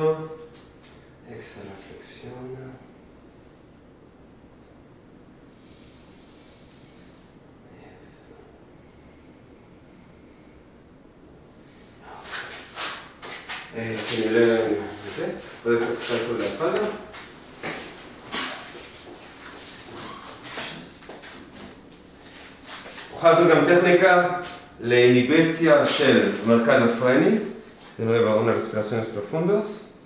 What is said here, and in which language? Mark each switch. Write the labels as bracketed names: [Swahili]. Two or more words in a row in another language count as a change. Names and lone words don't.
[Spanish] Exhala, flexiona. Puedes acostar sobre la espalda. [Hebrew] נוכל לעשות גם טכניקה לאיניביציה של מרכז הפרני. [Spanish] De nuevo, unas respiraciones profundas.